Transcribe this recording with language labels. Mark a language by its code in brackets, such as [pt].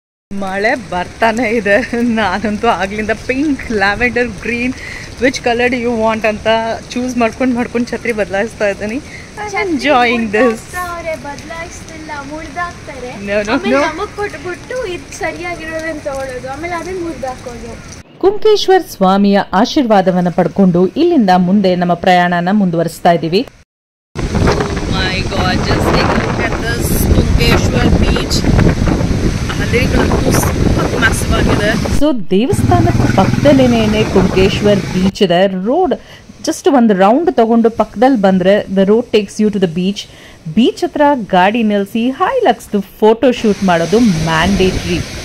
[kn] ಮಳೆ ಬರ್ತಾನೆ ಇದೆ. ನಾನಂತೂ ಆಗ್ಲಿಂದ pink, lavender, green, [en] which colour you want [kn] ಅಂತ ಚೂಸ್ ಮಾಡ್ಕೊಂಡು ಛತ್ರಿ ಬದಲಾಯಿಸ್ತಾ ಇದ್ದೀನಿ. [en] I am enjoying this. [kn] ಬದಲಾಯಿಸ್ತಿಲ್ಲ. ಮುರಿದಾಕ್ತಾರೆ [en] No, no, [kn] ಆಮೇಲೆ [en] no. [kn] ನಮಗ್ ಕೊಟ್ಬಿಟ್ಟು ಇದು ಸರಿಯಾಗಿರೋದನ್ನ ತಗೊಳ್ಳೋದು ಆಮೇಲೆ ಅದನ್ನ ಮುರಿದಾಕೋದು. ಕುಂಕೇಶ್ವರ್ ಸ್ವಾಮಿಯ ಆಶೀರ್ವಾದವನ್ನು ಪಡ್ಕೊಂಡು ಇಲ್ಲಿಂದ ಮುಂದೆ ನಮ್ಮ ಪ್ರಯಾಣನ ಮುಂದುವರಿಸ್ತಾ ಇದ್ದೀವಿ. [en] My God, just take a look at this Kunkeshwar beach. [kn] ಅಲೆಗಳಂತೂ ಸಖತ್ ಮ್ಯಾಸಿವ್ ಆಗಿದೆ. ಸೊ ದೇವಸ್ಥಾನದ ಪಕ್ಕದಲ್ಲೇನೆ ಕುಂಕೇಶ್ವರ್ ಬೀಚ್ ಇದೆ. [en] road just [kn] ಒಂದು ರೌಂಡ್ ತಗೊಂಡು ಪಕ್ಕದಲ್ಲಿ ಬಂದ್ರೆ [en] The road takes you to the beach. [kn] Beach ಹತ್ರ ಗಾಡಿ ನಿಲ್ಲಿಸಿ ಹೈಲಕ್ಸ್ ಫೋಟೋ ಶೂಟ್ ಮಾಡೋದು ಮ್ಯಾಂಡೇಟ್ರಿ.